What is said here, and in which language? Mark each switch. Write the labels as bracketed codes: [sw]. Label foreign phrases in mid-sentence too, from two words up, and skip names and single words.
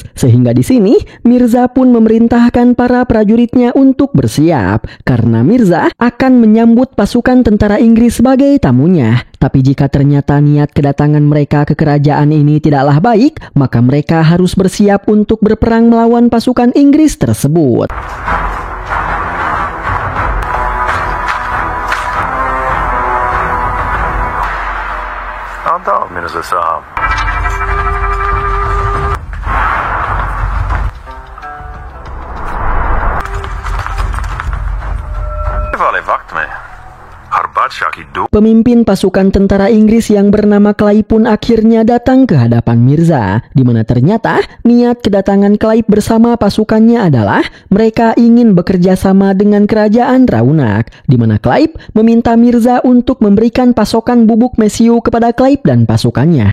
[id] Sehingga di sini Mirza pun memerintahkan para prajuritnya untuk bersiap, karena Mirza akan menyambut pasukan tentara Inggris sebagai tamunya. Tapi jika ternyata niat kedatangan mereka ke kerajaan ini tidaklah baik, maka mereka harus bersiap untuk berperang melawan pasukan Inggris tersebut. [hi] मिर्जा साहब वाले वक्त में हर बादशाह की दो [id] Pemimpin pasukan tentara Inggris yang bernama Clive pun akhirnya datang ke hadapan Mirza, di mana ternyata niat kedatangan Clive bersama pasukannya adalah mereka ingin bekerja sama dengan kerajaan Raunak, di mana Clive meminta Mirza untuk memberikan pasokan bubuk mesiu kepada Clive dan pasukannya.